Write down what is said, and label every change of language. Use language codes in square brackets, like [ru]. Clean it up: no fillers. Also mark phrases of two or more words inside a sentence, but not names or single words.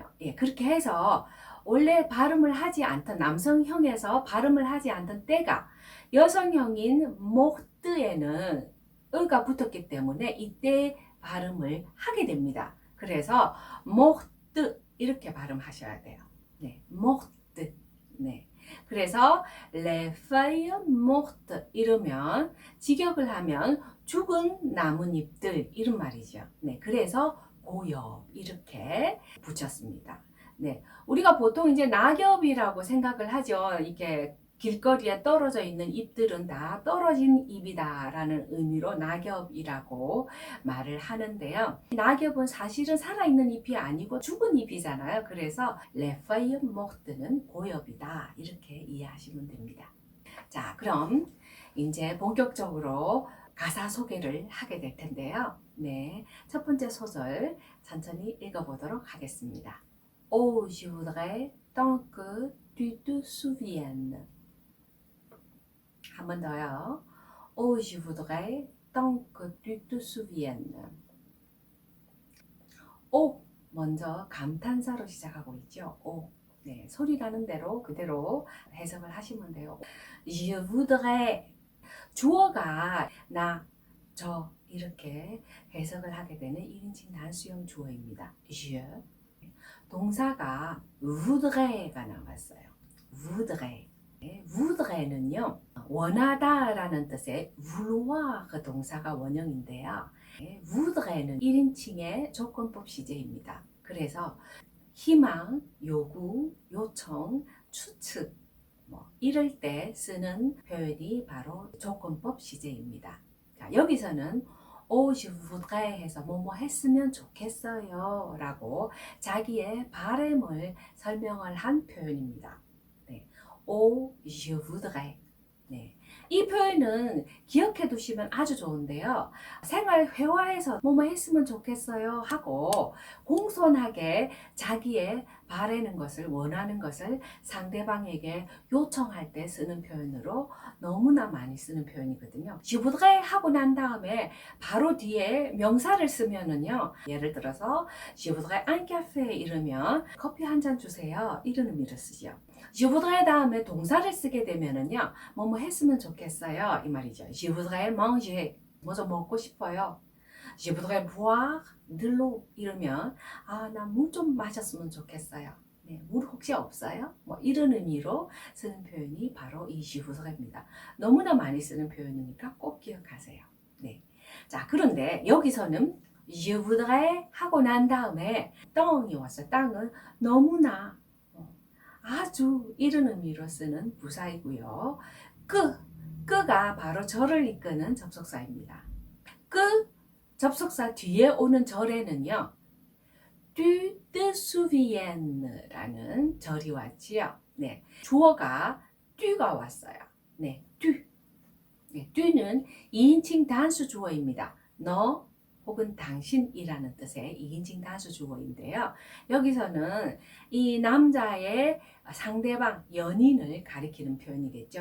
[ko] 예, 그렇게 해서 원래 발음을 하지 않던 남성형에서 발음을 하지 않던 때가 여성형인 모뜨에는 으가 붙었기 때문에 이때 발음을 하게 됩니다. 그래서 모뜨 이렇게 발음하셔야 돼요. 네, 모뜨. 네. 그래서 [fr] les feuilles mortes [ko] 이러면 직역을 하면 죽은 나뭇잎들 이런 말이죠. 네, 그래서 고엽 이렇게 붙였습니다. 네, 우리가 보통 이제 낙엽이라고 생각을 하죠. 이렇게 길거리에 떨어져 있는 잎들은 다 떨어진 잎이다라는 의미로 낙엽이라고 말을 하는데요. 낙엽은 사실은 살아있는 잎이 아니고 죽은 잎이잖아요. 그래서 [fr] les feuilles mortes [ko] 는 고엽이다 이렇게 이해하시면 됩니다. 자, 그럼 이제 본격적으로 가사 소개를 하게 될 텐데요. 네, 첫 번째 소절 천천히 읽어보도록 하겠습니다. [fr] Oh, je voudrais tant que tu te souviennes. [ko] 한 번 더요. [fr] Oh, je voudrais tant que tu te souviennes. [ko] 오, 먼저 감탄사로 시작하고 있죠. 오, 네, 소리 나는 대로 그대로 해석을 하시면 돼요. [fr] Je voudrais [ko] 주어가 나, 저 이렇게 해석을 하게 되는 1인칭 단수형 주어입니다. je 동사가 voudrait가 나왔어요. [fr] voudrait voudrait [ko] 는요 원하다라는 뜻의 vouloir 동사가 원형인데요. voudrait는 1인칭의 조건법 시제입니다. 그래서 희망, 요구, 요청, 추측 이럴 때 쓰는 표현이 바로 조건법 시제입니다. 자, 여기서는 [fr] Oh, je voudrais [ko] 해서 뭐뭐 했으면 좋겠어요 라고 자기의 바람을 설명을 한 표현입니다. 네. [fr] Oh, je voudrais. [ko] 네. 이 표현은 기억해 두시면 아주 좋은데요. 생활 회화에서 뭐뭐 했으면 좋겠어요 하고 공손하게 자기의 바라는 것을 원하는 것을 상대방에게 요청할 때 쓰는 표현으로 너무나 많이 쓰는 표현이거든요. [fr] Je voudrais [ko] 하고 난 다음에 바로 뒤에 명사를 쓰면은요. 예를 들어서 [fr] Je voudrais un café [ko] 이러면 커피 한 잔 주세요. 이런 의미로 쓰죠. [fr] Je voudrais [ko] 다음에 동사를 쓰게 되면은요. 뭐뭐 했으면 좋겠어요. 이 말이죠. [fr] Je voudrais manger. [ko] 뭐 좀 먹고 싶어요. [fr] Je voudrais boire de l'eau. [ko] 이러면 나 물 좀 마셨으면 좋겠어요. 네, 물 혹시 없어요? 뭐 이런 의미로 쓰는 표현이 바로 이 [fr] je voudrait [ko] 입니다. 너무나 많이 쓰는 표현이니까 꼭 기억하세요. 네. 자, 그런데 여기서는 [fr] je voudrais [ko] 하고 난 다음에 똥이 왔어요. 땅은 너무나 아주 이런 의미로 쓰는 부사이고요. 끄가 바로 절을 이끄는 접속사입니다. 접속사 뒤에 오는 절에는요. [fr] tu te souviennes [ko] 라는 절이 왔지요. 네, 주어가 tu가 왔어요. 네, tu. 네, tu는 2인칭 단수 주어입니다. 너 혹은 당신이라는 뜻의 2인칭 단수 주어인데요. 여기서는 이 남자의 상대방, 연인을 가리키는 표현이겠죠.